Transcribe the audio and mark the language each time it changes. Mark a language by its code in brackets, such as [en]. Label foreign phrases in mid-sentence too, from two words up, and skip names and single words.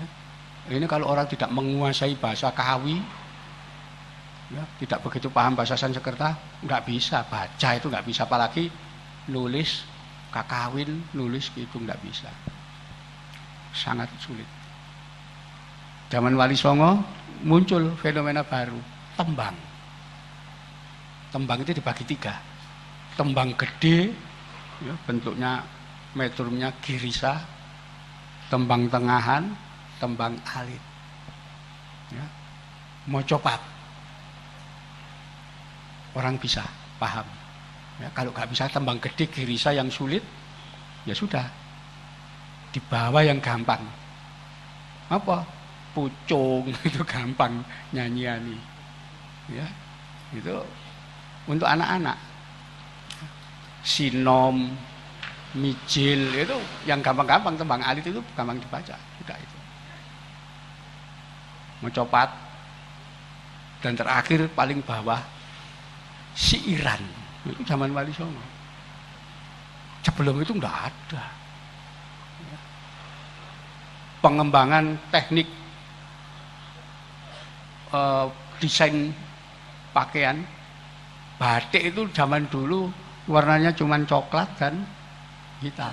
[id] Ini kalau orang tidak menguasai bahasa Kawi, ya, tidak begitu paham bahasa Sansekerta, nggak bisa baca itu nggak bisa, apalagi nulis kakawin, nulis kidung nggak bisa, sangat sulit. Zaman Wali Songo muncul fenomena baru, tembang. Tembang itu dibagi 3, tembang gede, ya, bentuknya metrumnya girisa, tembang tengahan, tembang alit, ya, mocopat. Orang bisa paham. Ya, kalau nggak bisa tembang gede girisa yang sulit, ya sudah. Dibawa yang gampang. Apa? Pucung itu gampang nyanyian. Ya, itu untuk anak-anak. Sinom, mijil itu yang gampang-gampang, tembang alit itu gampang dibaca. Sudah itu. Mencopat dan terakhir paling bawah siiran. Itu zaman Wali Songo. Sebelum itu enggak ada. Pengembangan teknik desain pakaian batik itu zaman dulu warnanya cuma coklat dan hitam.